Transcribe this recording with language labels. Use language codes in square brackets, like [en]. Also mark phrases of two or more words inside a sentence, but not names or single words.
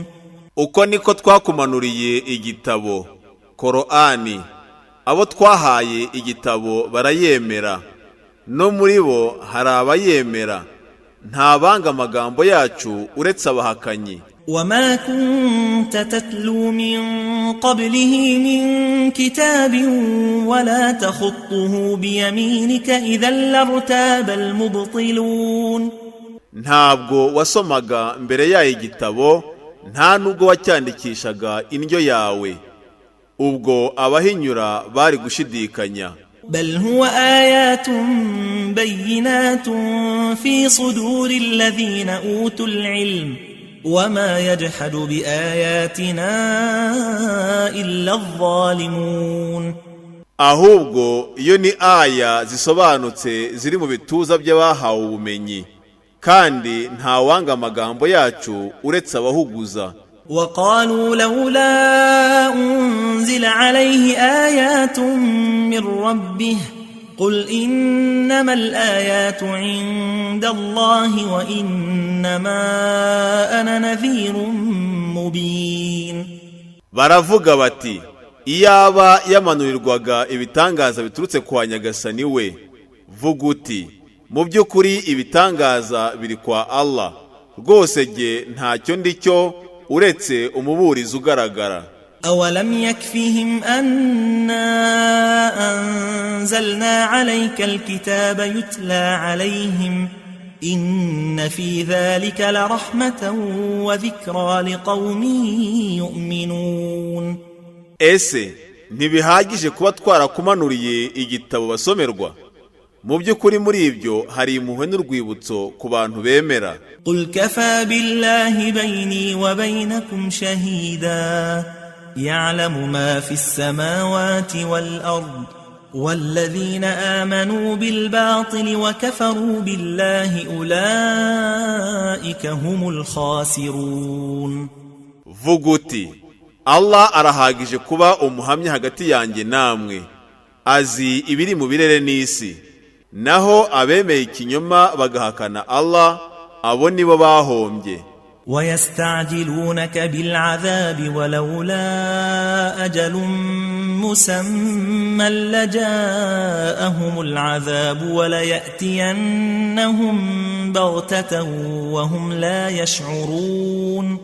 [rw] Uko niko twakumanuriye igitabo Korani, abo twahaye igitabo barayemera, no muri bo hari abayemera, nta banga amagambo yacu uretse abahakanyi. [ar] وما كنت تتلو من قبله من كتاب ولا تخطه بيمينك إذا لارتاب المبطلون. [rw] ntabwo wasomaga mbere yayo igitabo, nta nubwo wacyandikishaga indyo yawe, ubwo abahinyura bari gushidikanya. [ar] بل هو آيات بينات في صدور الذين أوتوا العلم وما يجحد بآياتنا إلا الظالمون. [rw] ahubwo iyo ni aya zisobanutse ziri mu bituza by'abahawe ubumenyi, kandi nta wanga amagambo yacu uretse abahuguza. [ar] وقالوا لولا أنزل عليه آيات من ربه قل إنما الآيات عند الله وإنما أنا نذير مبين. [rw] baravuga bati iyaba yamanurirwaga ibitangaza biturutse kwa Nyagasani we, vuga uti mu by'ukuri ibitangaza biri kwa Allah, rwose jye ntacyo ndicyo uretse umuburizi ugaragara. [ar] أولم يكفهم أنا أنزلنا عليك الكتاب يتلى عليهم إن في ذلك لرحمة وذكرى لقوم يؤمنون. [rw] ese ntibihagije kuba twarakumanuriye igitabo basomerwa? mu by'ukuri muri ibyo hari impuhwe n'urwibutso ku bantu bemera. [ar] قل كفى بالله بيني وبينكم شهيدا يعلم ما في السماوات والأرض والذين آمنوا بالباطل وكفروا بالله أولئك هم الخاسرون. [rw] vuga uti Allah arahagije kuba umuhamya hagati yanjye namwe, azi ibiri mu birere n'isi, naho abemeye ikinyoma bagahakana Allah, abo nibo bahombye. [ar] ويستعجلونك بالعذاب ولولا أجل مسمى لجاءهم العذاب وليأتينهم بغتة وهم لا يشعرون.